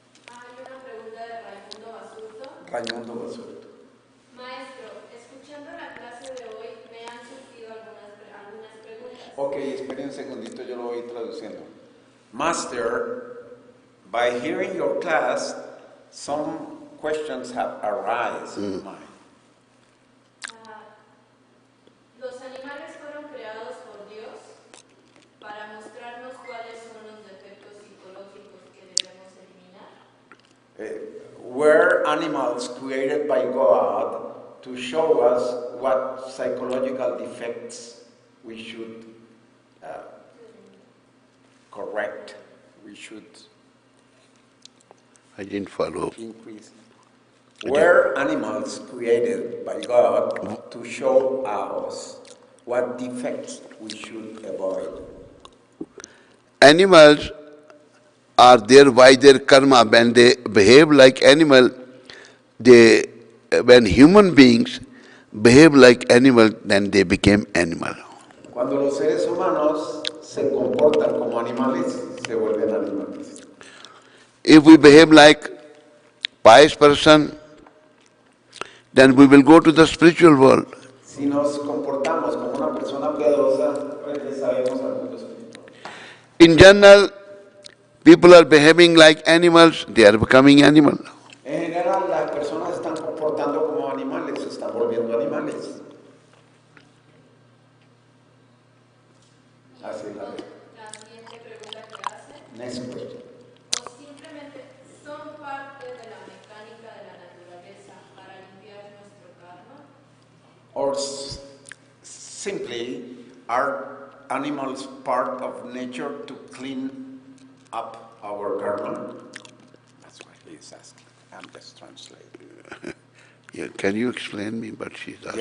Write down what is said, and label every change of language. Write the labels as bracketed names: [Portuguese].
[Spanish] Hay una pregunta de Raimundo Basurto. Raimundo Basurto. Maestro, escuchando la clase de hoy me han surgido algunas preguntas. Ok, espere un segundito, yo lo voy traduciendo. [English] Master, by hearing your class, some questions have arisen in mind. [Spanish] Los animales fueron creados por Dios para mostrarnos cuáles son los defectos psicológicos que debemos eliminar. [English] Were animals created by God to show us what psychological defects we should correct, we should I didn't follow. increase. Were animals created by God to show us what defects we should avoid? Animals are there by their karma. When they behave like animal, when human beings behave like animal, then they became animal. [Spanish] Cuando los seres humanos se comportan como animales, se vuelven animales. [English] If we behave like pious person, then we will go to the spiritual world. [Spanish] Si nos comportamos como una persona piadosa, regresaremos al mundo espiritual. [English] In general, people are behaving like animals, they are becoming animal. [Spanish] En general, las personas están comportando como animales, se están volviendo animales. Así es la ley. La siguiente pregunta que hace, [English] Next question. [Spanish] o simplemente son parte de la mecánica de la naturaleza para limpiar nuestro karma. [English] Or simply, are animals part of nature to clean up our karma? That's what he's asking. I'm just translating. Yeah, can you explain me what she's asking?